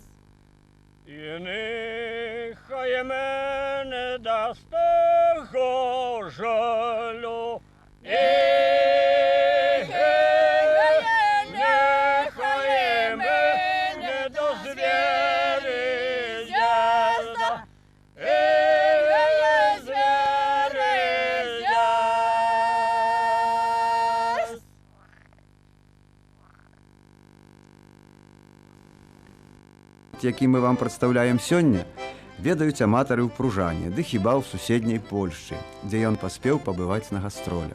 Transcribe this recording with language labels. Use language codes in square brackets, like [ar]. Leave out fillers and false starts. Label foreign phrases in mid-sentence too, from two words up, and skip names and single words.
[uk] І нехай мене до старого жалю, нехай мене до звери з'їзда, звери з'їзд. [be] Які ми вам прадстаўляем сёння, ведаюць аматары ў Пружане, ды хіба ў суседняй Польшчы, дзе ён паспеў пабываць на гастролях.